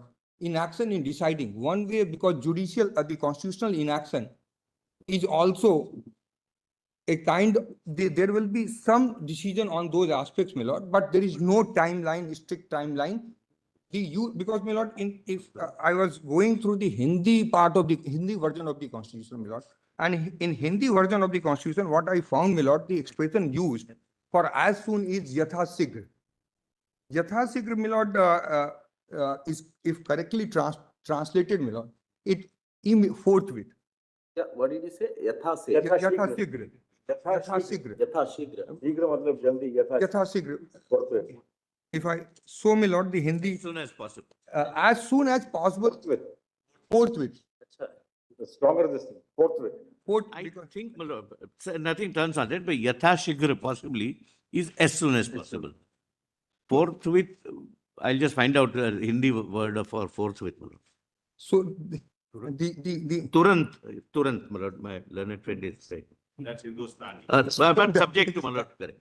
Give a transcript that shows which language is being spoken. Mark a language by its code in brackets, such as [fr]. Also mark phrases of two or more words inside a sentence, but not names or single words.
[en] Inaction in deciding one way, because judicial, the constitutional inaction is also a kind, there will be some decision on those aspects, my lord, but there is no timeline, strict timeline. Because, my lord, if I was going through the Hindi part of the Hindi version of the Constitution, my lord, and in Hindi version of the Constitution, what I found, my lord, the expression used for as soon is [hi] यथा शीघ्र. यथा शीघ्र, [en] my lord, is, if correctly translated, my lord, it forthwith. Yeah, what did you say? [hi] यथा से. यथा शीघ्र। यथा शीघ्र. यथा शीघ्र. यथा शीघ्र. [en] If I, so, my lord, the Hindi, As soon as possible. as soon as possible, forthwith. Stronger this thing, forthwith. I think, my lord, nothing turns on that, but [hi] यथा शीघ्र [en] possibly is as soon as possible. Forthwith, I'll just find out the Hindi word for forthwith, my lord. So Turant, my lord, my learned friend is saying. That's Hindustani. But subject to, my lord, correct.